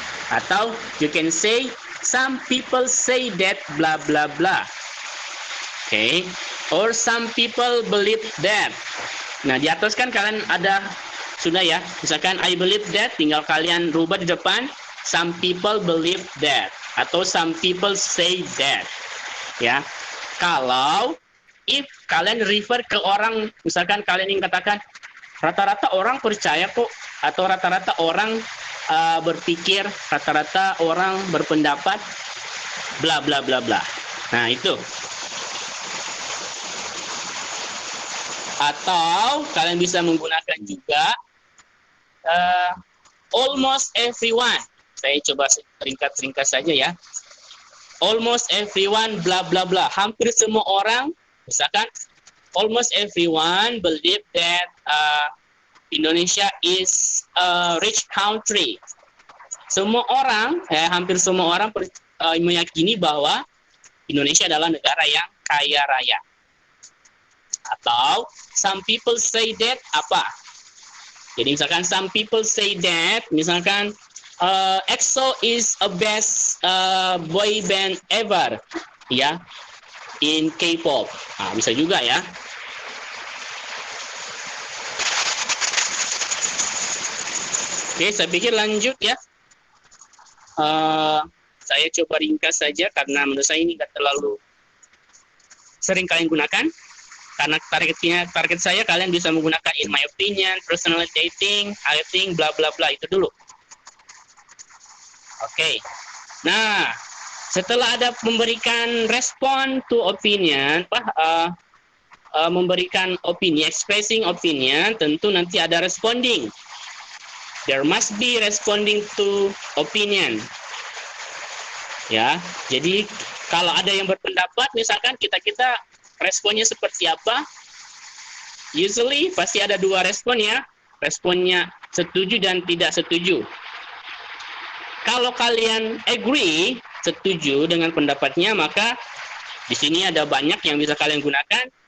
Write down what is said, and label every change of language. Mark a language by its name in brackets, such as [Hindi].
[Indonesian] Atau [English] you can say some people say that blah blah blah. Okay, or some people believe that. [Indonesian] Nah, di atas kan kalian ada sudah ya. Misalkan [English] I believe that, [Indonesian] tinggal kalian rubah di depan [English] some people believe that [Indonesian] atau [English] some people say that. [Indonesian] Ya. Kalau if kalian refer ke orang, misalkan kalian ingin katakan rata-rata orang percaya kok, atau rata-rata orang berpikir, rata-rata orang berpendapat bla bla bla bla. Nah, itu. Atau kalian bisa menggunakan juga [English] almost everyone. [Indonesian] Saya coba ringkas saja ya. [English] Almost everyone [Indonesian] bla bla bla. Hampir semua orang, misalkan [English] almost everyone believe that Indonesia is a rich country. [Indonesian] Semua orang, hampir semua orang meyakini bahwa Indonesia adalah negara yang kaya raya. Atau [English] some people say that [Indonesian] apa? Jadi misalkan [English] some people say that, [Indonesian] misalkan [English] EXO is a best boy band ever, ya, in K-pop. [Indonesian] Nah, bisa juga ya. Oke, saya pikir lanjut ya. Saya coba ringkas saja karena menurut saya ini nggak terlalu sering kalian gunakan. Karena target saya kalian bisa menggunakan [English] in my opinion, personal dating, I think, [Indonesian] bla bla bla, itu dulu. Oke. Nah, setelah ada memberikan [English] respon to opinion, [Indonesian] memberikan opini, [English] expressing opinion, [Indonesian] tentu nanti ada responding. [English] There must be responding to opinion. [Indonesian] Ya, jadi kalau ada yang berpendapat, misalkan kita responnya seperti apa? [English] Usually [Indonesian] pasti ada dua respon ya. Responnya setuju dan tidak setuju. Kalau kalian agree, setuju dengan pendapatnya, maka di sini ada banyak yang bisa kalian gunakan.